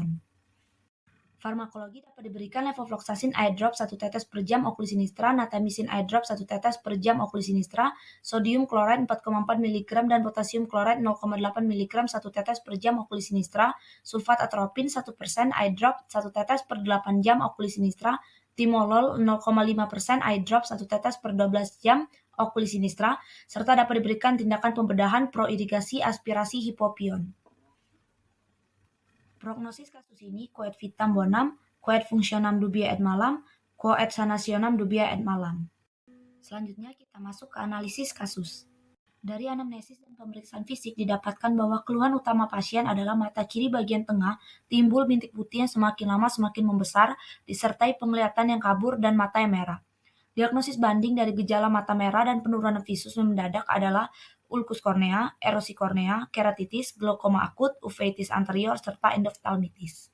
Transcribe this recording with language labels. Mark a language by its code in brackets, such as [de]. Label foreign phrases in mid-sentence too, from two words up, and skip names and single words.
[id] Farmakologi dapat diberikan levofloxacin [en] eye drop [id] 1 tetes per jam [la] okuli sinistra, [id] natamycin [en] eye drop [id] 1 tetes per jam [la] okuli sinistra, [id] sodium klorida 4,4 mg dan potasium klorida 0,8 mg 1 tetes per jam [la] okuli sinistra, [id] sulfat atropin 1% [en] eye drop [id] 1 tetes per 8 jam [la] okuli sinistra, [id] timolol 0,5% [en] eye drop [id] 1 tetes per 12 jam [la] okuli sinistra, [id] serta dapat diberikan tindakan pembedahan proirigasi aspirasi hipopion. Prognosis kasus ini [la] quoad vitam bonum, quoad functionam dubia et malam, quoad sanationem dubia et malam. [id] Selanjutnya kita masuk ke analisis kasus. Dari anamnesis dan pemeriksaan fisik didapatkan bahwa keluhan utama pasien adalah mata kiri bagian tengah timbul bintik putih yang semakin lama semakin membesar, disertai penglihatan yang kabur dan mata yang merah. Diagnosis banding dari gejala mata merah dan penurunan visus mendadak adalah ulkus kornea, erosi kornea, keratitis, glaukoma akut, uveitis anterior, serta endoftalmitis.